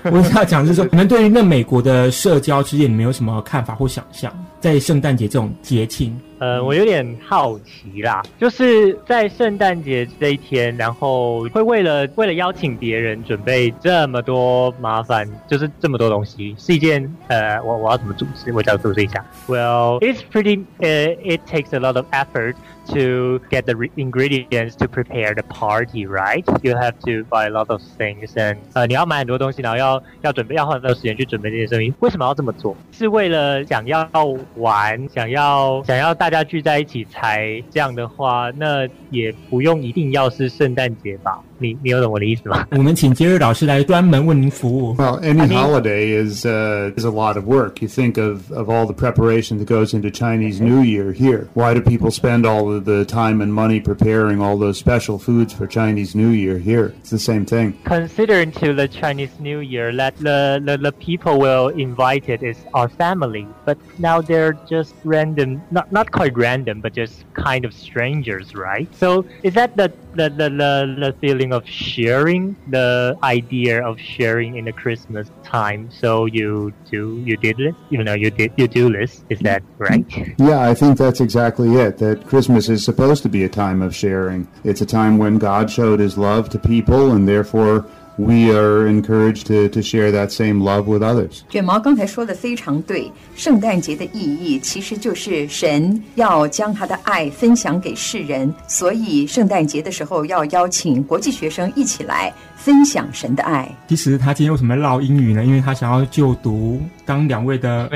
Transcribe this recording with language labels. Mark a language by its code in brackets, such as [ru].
[zh] 我想讲的是说，你们对于那美国的社交之夜你们有什么看法或想象，在圣诞节这种节庆？我有点好奇啦，就是在圣诞节这一天，然后会为了邀请别人准备这么多麻烦，就是这么多东西，是一件我要怎么主持？我叫主持一下。 [en] Well, it's pretty. It takes a lot of effort to get the ingredients to prepare the party, right? You have to buy a lot of things, and [zh] 你要买很多东西，然后要准备，要花很多时间去准备这些东西。为什么要这么做？是为了想要玩，想要大家聚在一起才这样的话，那也不用一定要是圣诞节吧。你有懂我的意思吗？我们请杰瑞老师来专门为您服务。 [en] Well, any holiday is a lot of work. You think of all the preparation that goes into Chinese New Year here. Why do people spend all of the time and money preparing all those special foods for Chinese New Year here? It's the same thing. Considering to the Chinese New Year, that the people will invite it is our family. But now they're just random, not quite random, but just kind of strangers, right? So is that the feeling of sharing, the idea of sharing in the Christmas time, so you do this, is that right? Yeah, I think that's exactly it, that Christmas is supposed to be a time of sharing. It's a time when God showed his love to people, and therefore we are encouraged to share that same love with others. [zh] 卷毛刚才说的非常对，圣诞节的意义其实就是神要将他的爱分享给世人，所以圣诞节的时候要邀请国际学生一起来分享神的爱。其实他今天为什么唠英语呢？因为他想要就读刚两位的。